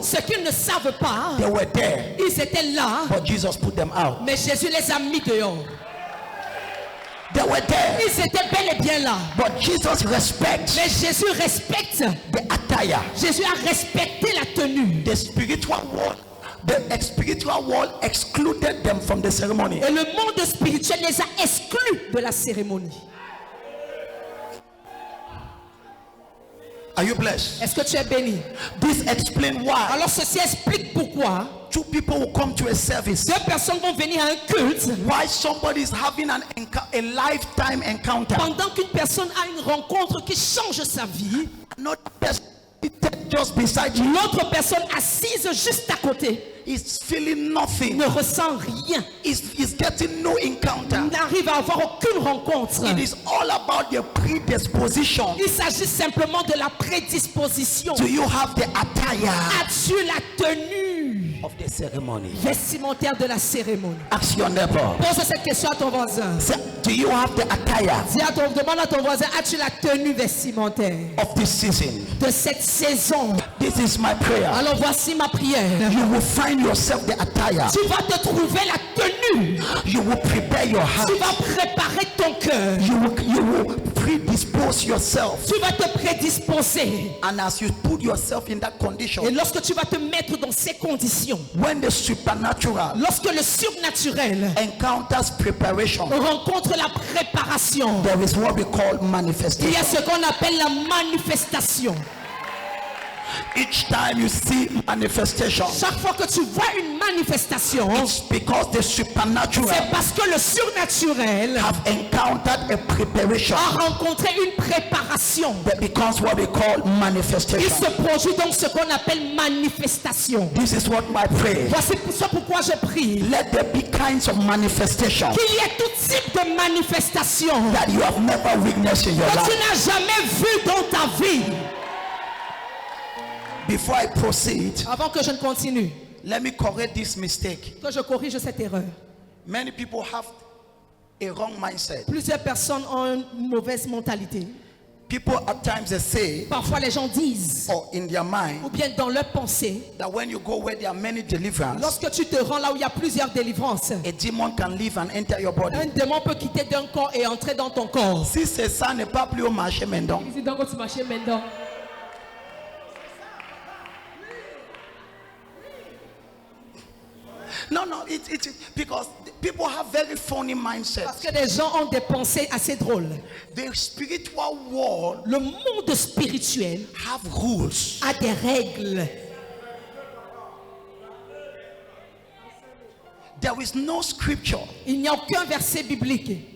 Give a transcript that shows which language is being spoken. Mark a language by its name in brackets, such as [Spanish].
[French] Ce qu'ils ne savent pas, [English] they were there, [French] ils étaient là, [English] but Jesus put them out. [French] mais Jésus les a mis dehors. [English] They were there, [French] Ils étaient bel et bien là. [English] but Jesus respects [French] Mais Jésus respecte. [English] the attire. [French] Jésus a respecté la tenue. [English] The spiritual world, the spiritual world excluded them from the ceremony. [French] Et le monde spirituel les a exclus de la cérémonie. [English] Are you blessed? [French] Est-ce que tu es béni? [English] This explains why [French] Alors ceci explique pourquoi [English] two people will come to a service. [French] deux personnes vont venir à un culte [English] Why somebody is having a lifetime encounter. [French] pendant qu'une personne a une rencontre qui change sa vie. [English] Not just beside you. [French] L'autre personne assise juste à côté [English] Is feeling nothing. [French] ne ressent rien. [English] Is getting no encounter. [French] N'arrive à avoir aucune rencontre. [English] It is all about your predisposition. [French] Il s'agit simplement de la prédisposition. [English] Do you have the attire [French] As-tu la tenue [English] of the ceremony? [French] vestimentaire de la cérémonie? [English] Ask your neighbor. [French] Pose cette question à ton voisin. [English] Say, do you have the attire [French] Demande à ton voisin, as-tu la tenue vestimentaire [English] of this season? [French] de cette saison? [English] This is my prayer. [French] Alors voici ma prière. [English] You will find yourself the attire. [French] Tu vas te trouver la tenue. [English] You will prepare your heart. [French] Tu vas préparer ton cœur. [English] You will predispose yourself. [French] Tu vas te prédisposer. [English] And as you put yourself in that [French] Et [English] condition, [French] lorsque tu vas te mettre dans ces conditions, [English] when the supernatural [French] lorsque le surnaturel [English] encounters preparation, [French] rencontre la préparation, [English] there is what we call [French] il y [English] manifestation. [French] a ce qu'on appelle la manifestation. [English] Each time you see manifestation, [French] Chaque fois que tu vois une manifestation, [English] it's because the supernatural [French] c'est parce que le surnaturel [English] have encountered a preparation [French] a rencontré une préparation. [English] that becomes what we call [French] Il [English] manifestation. [French] se produit donc ce qu'on appelle manifestation. [English] This is what my prayer. [French] Voici pourquoi je prie. [English] Let there be kinds of manifestation [French] Qu'il y ait tout type de manifestation [English] that you have never witnessed in your [French] que tu [English] life. [French] n'as jamais vu dans ta vie. [English] Before I proceed, [French] Avant que je ne continue, [English] let me correct this mistake. [French] que je corrige cette erreur. [English] Many people have a wrong mindset. [French] Plusieurs personnes ont une mauvaise mentalité. [English] People at times they say, [French] Parfois les gens disent, [English] or in their mind, [French] ou bien dans leur pensée, [English] that when you go where there are many deliverance, [French] lorsque tu te rends là où il y a plusieurs délivrances, [English] a demon can leave and enter your body. [French] un démon peut quitter d'un corps et entrer dans ton corps. Si c'est ça, n'est pas plus au marché maintenant. [English] Is it don't go to Marché Mendon? No, it's because people have very funny [French] Parce [English] mindsets. [French] que les gens ont des pensées assez drôles. [English] The spiritual world [French] Le monde spirituel [English] have rules. [French] a des règles. [English] There is no scripture [French] Il n'y a aucun verset biblique